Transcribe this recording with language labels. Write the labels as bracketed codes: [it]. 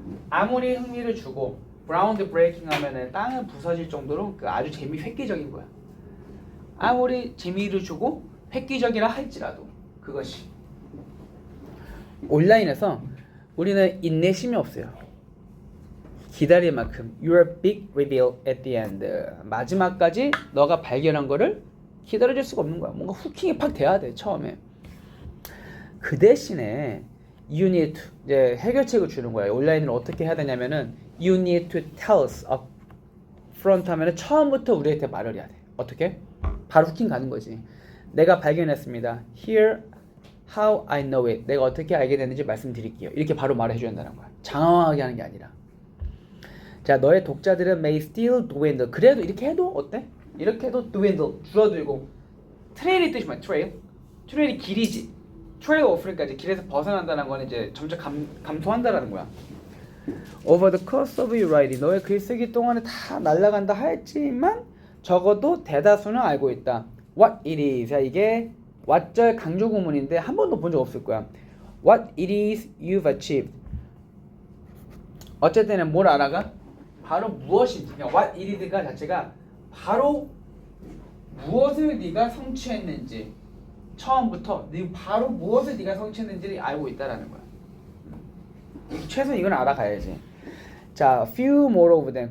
[ko] 아무리 흥미를 주고 ground breaking 하면은 땅을 부서질 정도로 그 아주 획기적인 거야. 아무리 재미를 주고 획기적이라 할지라도 그것이 온라인에서 우리는 인내심이 없어요. 기다릴 만큼 your big reveal at the end. 마지막까지 너가 발견한 거를 기다려줄 수가 없는 거야. 뭔가 후킹이 팍 돼야 돼 처음에. 그 대신에 you need to 이제 해결책을 주는 거야. 온라인을 어떻게 해야 되냐면은 you need to tell us up front 하면은 처음부터 우리한테 말을 해야 돼. 어떻게? 바로 후킹 가는 거지. 내가 발견했습니다. [en] Here how I know it. [ko] 내가 어떻게 알게 됐는지 말씀드릴게요. 이렇게 바로 말해줘야 한다는 거야. 장황하게 하는 게 아니라. 자, 너의 독자들은 may still dwindle. 그래도 이렇게 해도 어때? 이렇게 해도 dwindle, 줄어들고 트레일이 뜻이 뭐야? 트레일이 길이지. 트레일 오프니까 이제 길에서 벗어난다는 건 이제 점차 감소한다라는 거야. Over the course of your writing, 너의 글쓰기 동안에 다 날아간다 했지만 적어도 대다수는 알고 있다. [en] What it is. [ko] 자, 이게 what절 강조 구문인데 한 번도 본 적 없을 거야. [en] What it is you've achieved. [ko] 어쨌든 뭘 알아가? 바로 무엇인지. 그러니까 what it is가 자체가 바로 무엇을 네가 성취했는지 처음부터 바로 무엇을 네가 성취했는지를 알고 있다라는 거야. 최소한 이건 알아가야지. 자, few more of them.